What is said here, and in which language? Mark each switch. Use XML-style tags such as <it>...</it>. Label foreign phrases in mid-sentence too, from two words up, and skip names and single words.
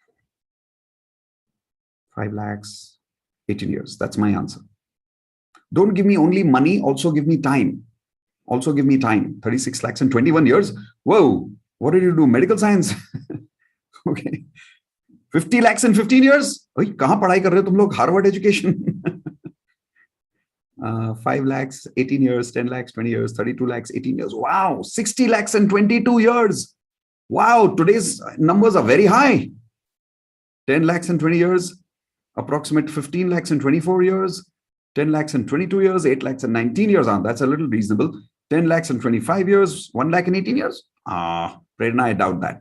<en>5 lakhs, 18 years. That's my answer. Don't give me only money. Also give me time. 36 lakhs and 21 years. Whoa. What did you do? Medical science? Okay. 50 lakhs in 15 years?</en> <hi>कहाँ पढ़ाई कर रहे हो तुम लोग?</hi> <en>Harvard education. 5 lakhs, 18 years, 10 lakhs, 20 years, 32 lakhs, 18 years. Wow. 60 lakhs and 22 years. Wow. Today's numbers are very high. 10 lakhs and 20 years. Approximate 15 lakhs and 24 years. 10 lakhs and 22 years. 8 lakhs and 19 years. That's a little reasonable. 10 lakhs and 25 years. 1 lakh and 18 years. Prerna, I doubt that.</en>